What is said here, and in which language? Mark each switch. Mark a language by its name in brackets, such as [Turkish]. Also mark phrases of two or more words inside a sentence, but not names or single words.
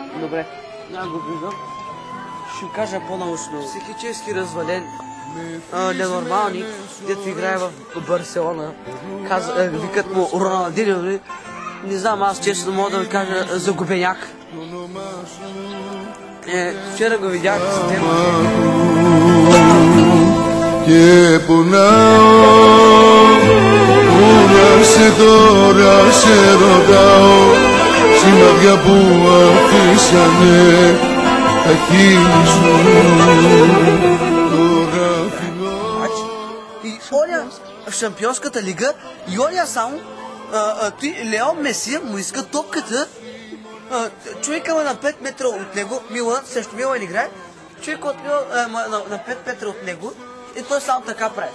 [Bulgarian] Добре, няма го виждам. Ще ви кажа по-научно. Психически развален, ненормалник, дето играе в Барселона. Викат му Роналдиньо. Не знам, аз често мога да ви кажа загубеняк. Вчера го видях с теб. [Greek] Και πονάω που να σε τώρα σε ρωτάω σημαδιά που αφήσανε τα χείλη σου τώρα φυλώ. [Bulgarian] И оня в Шампионската лига и оня само Лео Меси му иска топката. Човека на 5 метра от него, Милан, също Милан играе, човек от на 5 метра от него и той само така прави.